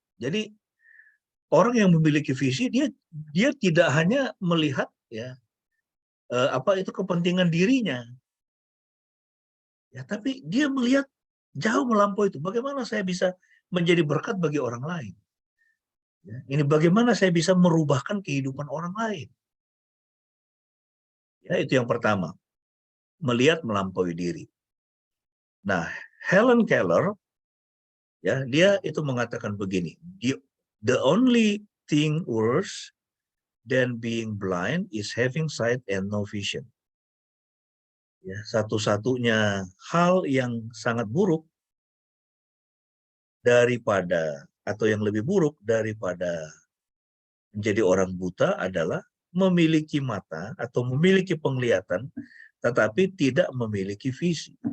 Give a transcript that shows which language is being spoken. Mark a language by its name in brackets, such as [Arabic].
[Indonesian] Jadi orang yang memiliki visi dia tidak hanya melihat ya apa itu kepentingan dirinya, ya tapi dia melihat jauh melampaui itu. Bagaimana saya bisa menjadi berkat bagi orang lain? Ya, ini bagaimana saya bisa merubahkan kehidupan orang lain? Ya itu yang pertama, melihat melampaui diri. [English] Nah, Helen Keller [Indonesian] ya dia itu mengatakan begini, [English] the only thing worse than being blind is having sight and no vision. [Indonesian] Ya, satu-satunya hal yang sangat buruk daripada, atau yang lebih buruk daripada menjadi orang buta adalah memiliki mata atau memiliki penglihatan, tetapi tidak memiliki visi.